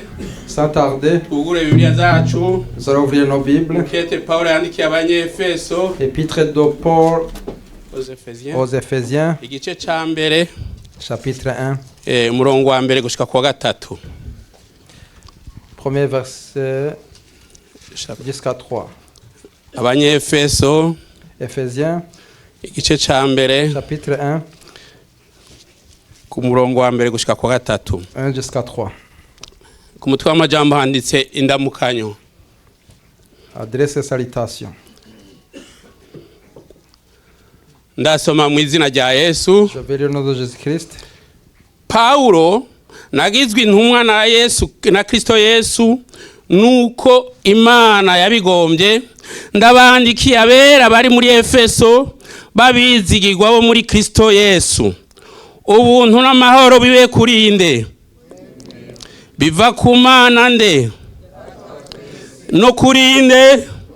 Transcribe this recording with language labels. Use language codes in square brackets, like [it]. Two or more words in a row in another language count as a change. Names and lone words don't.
[fr] Sans tarder, [rn] tugure bibiliya zacu [fr] nous allons ouvrir nos Bibles. [rn] mukete Pawulo yandikiye abanyefeso [fr] Épître de Paul aux Ephésiens aux Éphésiens, [rn] igice ca mbere [fr] chapitre 1, [rn] umurongo wa mbere gushika kuwa gatatu [fr] premier verset jusqu'à 3. [rn] abanyefeso [fr] Éphésiens, [rn] igice ca mbere [fr] chapitre 1, [rn] ku murongo wa mbere gushika kuwa gatatu [fr] 1 jusqu'à 3. [rn] ku mutwe w'amajambo handitse indamukanyo. [fr] Adresse et salutation. [rn] Ndasoma mu izina rya Yesu. [fr] Je vais lire le nom de Jésus-Christ. [rn] Paulo nagizwe intumwa na Yesu na Kristo Yesu nuko Imana yabigombye ndabandikiye abera bari muri Efeso babizigirwa bo muri Kristo Yesu. Ubuntu n'amahoro bibe kurinde biva ku Mana nde no kurinde.